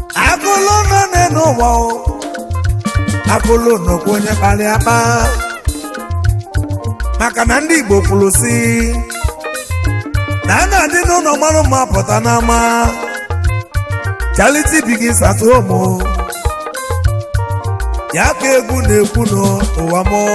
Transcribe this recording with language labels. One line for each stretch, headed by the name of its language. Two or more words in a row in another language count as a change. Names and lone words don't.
Igbo: Akụlụnọ na-enu ụwa o, akụlụnọ bụ onye kpali ya kpa. Maka na ndị Igbo kwuru sị, na a na-adị n'ụlọ mara mma pụta n'ama.
English: Charity begins at home o.
Igbo: Ya ka egwu na-ekwu n'ụwa m.